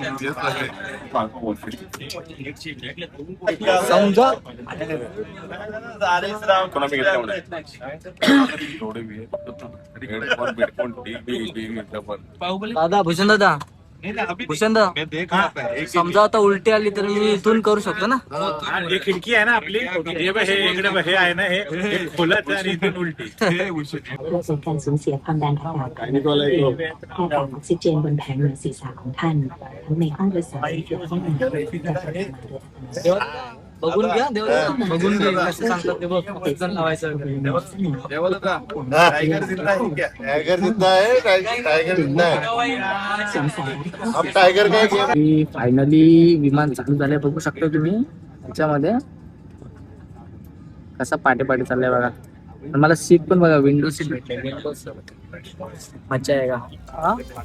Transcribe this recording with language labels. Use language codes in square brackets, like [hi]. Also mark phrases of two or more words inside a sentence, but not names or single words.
[mr] समजा दादा भूषण दादा समजा आता उलटी आली तर मी इथून करू शकतो ना हे खिडकी आहे ना आपली, हे बघ, हे इकडे बघ, हे आहे ना, हे खोलाचं आणि इथून उलटी. [th] ประสบการสูญเสียความดันทั้งหมดคู่กับออกซิเจนบนแผงเหนือศีรษะของท่านทั้งในห้องโดยสารและห้องน้ำที่จะพัฒนาโดย [mr] बघून घ्या बघून घ्या कसं सांगतात ते बघ जण लावायचं [hi] टाइगर जिंदा है क्या? टाइगर जिंदा है, टाइगर जिंदा है. [th] สงสัย [hi] अब टाइगर का गेम. [mr] फायनली विमान चालू झालंय बघू शकता तुम्ही त्याच्यामध्ये कसा पाटे चाललाय बघा मला सीट पण बघा [en] window seat [mr] भेटले विंडो मजा आहे का